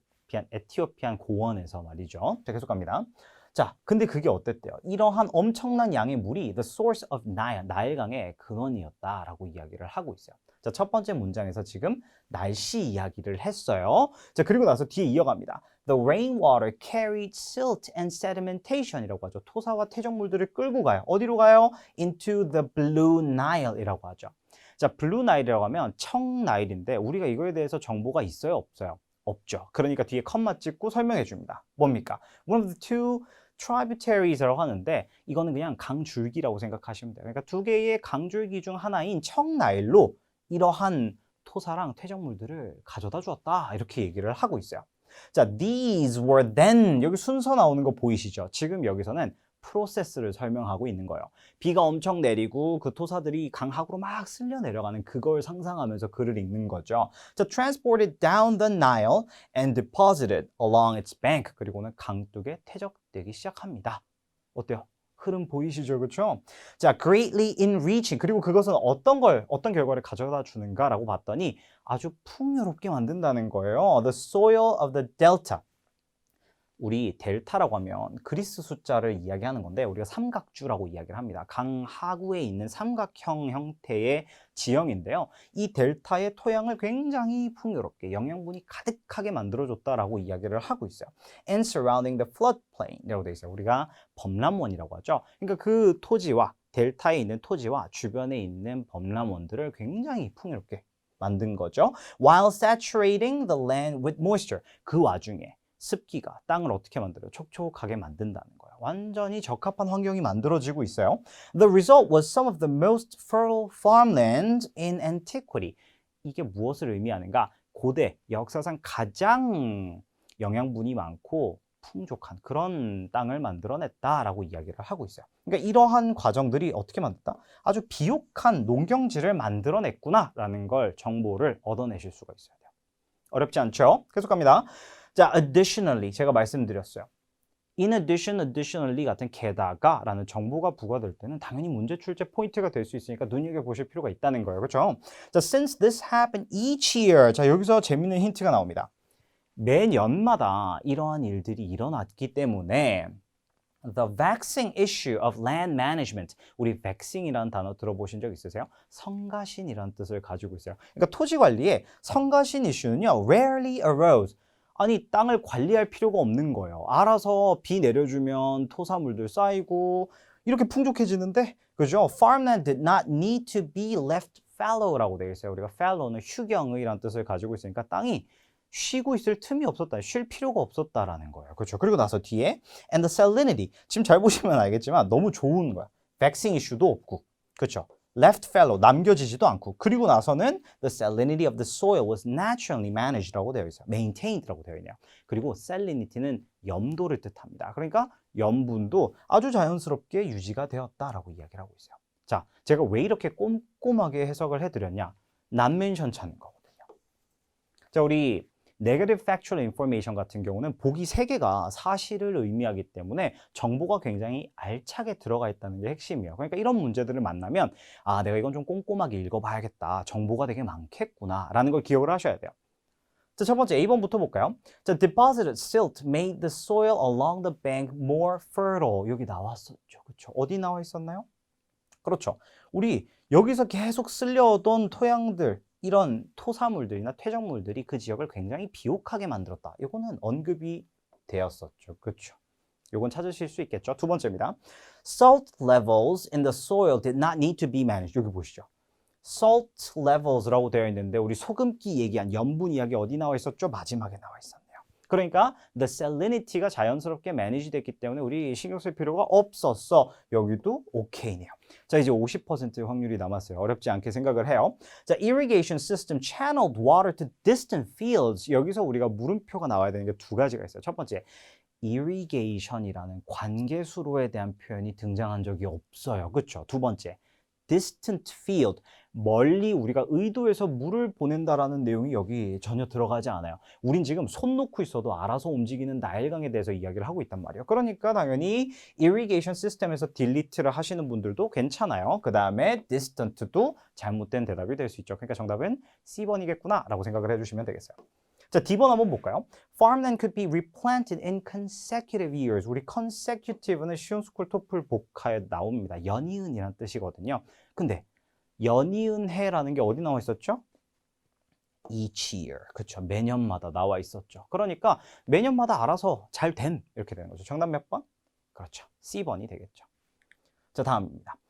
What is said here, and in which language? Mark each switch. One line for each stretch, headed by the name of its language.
Korean: 에티오피안 고원에서 말이죠. 자, 계속 갑니다. 자, 근데 그게 어땠대요? 이러한 엄청난 양의 물이
English: the source of Nile,
Korean: 나일강의 근원이었다라고 이야기를 하고 있어요. 자, 첫 번째 문장에서 지금 날씨 이야기를 했어요. 자, 그리고 나서 뒤에 이어갑니다.
English: The rainwater carried silt and sedimentation이라고 하죠.
Korean: 토사와 퇴적물들을 끌고 가요. 어디로 가요?
English: Into the Blue Nile이라고 하죠.
Korean: 자, 블루 나일이라고 하면 청나일인데 우리가 이거에 대해서 정보가 있어요? 없어요? 없죠. 그러니까 뒤에 컴마 찍고 설명해 줍니다. 뭡니까?
English: One of the two tributaries
Korean: 라고 하는데 이거는 그냥 강줄기라고 생각하시면 돼요. 그러니까 두 개의 강줄기 중 하나인 청나일로 이러한 토사랑 퇴적물들을 가져다 주었다. 이렇게 얘기를 하고 있어요.
English: 자, these were then.
Korean: 여기 순서 나오는 거 보이시죠? 지금 여기서는 프로세스를 설명하고 있는 거예요. 비가 엄청 내리고 그 토사들이 강하구로 막 쓸려 내려가는 그걸 상상하면서 글을 읽는 거죠.
English: 자, transported down the Nile and deposited along its bank.
Korean: 그리고는 강둑에 퇴적되기 시작합니다. 어때요? 흐름 보이시죠? 그렇죠? 자,
English: greatly enriching.
Korean: 그리고 그것은 어떤 결과를 가져다 주는가라고 봤더니 아주 풍요롭게 만든다는 거예요.
English: The soil of the delta.
Korean: 우리 델타라고 하면 그리스 숫자를 이야기하는 건데 우리가 삼각주라고 이야기를 합니다. 강 하구에 있는 삼각형 형태의 지형인데요. 이 델타의 토양을 굉장히 풍요롭게 영양분이 가득하게 만들어줬다라고 이야기를 하고 있어요.
English: And surrounding the floodplain이라고
Korean: 되어 있어요. 우리가 범람원이라고 하죠. 그러니까 그 토지와 델타에 있는 토지와 주변에 있는 범람원들을 굉장히 풍요롭게 만든 거죠.
English: While saturating the land with moisture.
Korean: 그 와중에 습기가 땅을 어떻게 만들어요? 촉촉하게 만든다는 거예요. 완전히 적합한 환경이 만들어지고 있어요.
English: The result was some of the most fertile farmland in antiquity.
Korean: 이게 무엇을 의미하는가? 고대 역사상 가장 영양분이 많고 풍족한 그런 땅을 만들어냈다라고 이야기를 하고 있어요. 그러니까 이러한 과정들이 어떻게 만들었다? 아주 비옥한 농경지를 만들어냈구나라는 걸 정보를 얻어내실 수가 있어야 돼요. 어렵지 않죠? 계속 갑니다. 자, additionally 제가 말씀드렸어요. in addition, additionally 같은 게다가라는 정보가 부과될 때는 당연히 문제 출제 포인트가 될 수 있으니까 눈여겨보실 필요가 있다는 거예요. 그렇죠?
English: 자, since this happened each year.
Korean: 자, 여기서 재밌는 힌트가 나옵니다. 매년마다 이러한 일들이 일어났기 때문에
English: the vexing issue of land management.
Korean: 우리 vexing이라는 단어 들어보신 적 있으세요? 성가신이라는 뜻을 가지고 있어요. 그러니까 토지 관리에 성가신 이슈는요,
English: rarely arose.
Korean: 아니, 땅을 관리할 필요가 없는 거예요. 알아서 비 내려주면 토사물들 쌓이고 이렇게 풍족해지는데, 그죠?
English: Farmland did not need to be left fallow라고
Korean: 되어 있어요. 우리가 fallow는 휴경의라는 뜻을 가지고 있으니까 땅이 쉬고 있을 틈이 없었다. 쉴 필요가 없었다라는 거예요. 그렇죠? 그리고 나서 뒤에
English: and the salinity.
Korean: 지금 잘 보시면 알겠지만 너무 좋은 거야.
English: vexing issue
Korean: 도 없고. 그렇죠?
English: left fallow.
Korean: 남겨지지도 않고.
English: 그리고 나서는 the salinity of the soil was naturally managed라고
Korean: 되어 있어요. maintained라고 되어 있네요. 그리고 salinity는 염도를 뜻합니다. 그러니까 염분도 아주 자연스럽게 유지가 되었다라고 이야기를 하고 있어요. 자, 제가 왜 이렇게 꼼꼼하게 해석을 해드렸냐?
English: not mention
Korean: 찾는 거거든요. 자, 우리 Negative Factual Information 같은 경우는 보기 3개가 사실을 의미하기 때문에 정보가 굉장히 알차게 들어가 있다는 게 핵심이에요. 그러니까 이런 문제들을 만나면 아, 내가 이건 좀 꼼꼼하게 읽어봐야겠다. 정보가 되게 많겠구나 라는 걸 기억을 하셔야 돼요. 자, 첫 번째 A번부터 볼까요?
English: 자, deposited silt made the soil along the bank more fertile.
Korean: 여기 나왔었죠. 그렇죠? 어디 나와 있었나요? 그렇죠. 우리 여기서 계속 쓸려오던 토양들, 이런 토사물들이나 퇴적물들이 그 지역을 굉장히 비옥하게 만들었다. 이거는 언급이 되었었죠. 그렇죠. 이건 찾으실 수 있겠죠. 두 번째입니다.
English: Salt levels in the soil did not need to be managed.
Korean: 여기 보시죠. Salt levels라고 되어 있는데 우리 소금기 얘기한 염분 이야기 어디 나와 있었죠? 마지막에 나와 있었네요. 그러니까 the salinity가 자연스럽게 manage 됐기 때문에 우리 신경 쓸 필요가 없었어. 여기도 오케이네요. 자, 이제 50% 확률이 남았어요. 어렵지 않게 생각을 해요.
English: 자, irrigation system channeled water to distant fields.
Korean: 여기서 우리가 물음표가 나와야 되는 게 두 가지가 있어요. 첫 번째, irrigation이라는 관계수로에 대한 표현이 등장한 적이 없어요. 그렇죠? 두 번째, distant field. 멀리 우리가 의도해서 물을 보낸다라는 내용이 여기 전혀 들어가지 않아요. 우린 지금 손 놓고 있어도 알아서 움직이는 나일강에 대해서 이야기를 하고 있단 말이에요. 그러니까 당연히 irrigation system에서 delete를 하시는 분들도 괜찮아요. 그 다음에 distant도 잘못된 대답이 될 수 있죠. 그러니까 정답은 C번이겠구나 라고 생각을 해주시면 되겠어요. 자, D번 한번 볼까요?
English: Farmland could be replanted in consecutive years.
Korean: 우리 consecutive는 쉬운 스쿨 토플 복화에 나옵니다. 연이은이라는 뜻이거든요. 근데 연이은해라는 게 어디 나와 있었죠?
English: Each year.
Korean: 그렇죠. 매년마다 나와 있었죠. 그러니까 매년마다 알아서 잘 됨. 이렇게 되는 거죠. 정답 몇 번? 그렇죠. C번이 되겠죠. 자, 다음입니다.